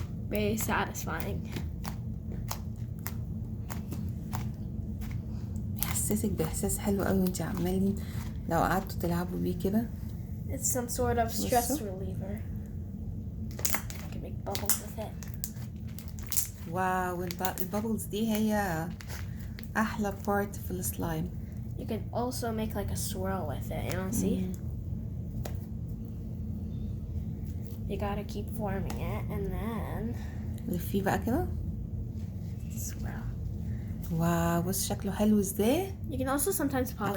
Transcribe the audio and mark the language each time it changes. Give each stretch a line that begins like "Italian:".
English: Very satisfying.
Arabic: بيحسسك باحساس حلو قوي وانت عمالين لو قعدتوا تلعبوا بيه كده.
English: It's some sort of stress Also? reliever. You can make bubbles with it.
Arabic: واو البابلز دي هي احلى بارت في السلايم.
English: You can also make like a swirl with it, you know, see? You gotta keep forming it, and then
Arabic: لفيه بقى كده.
English: swirl.
Arabic: واو بص شكله حلو ازاي.
English: You can also sometimes pop it.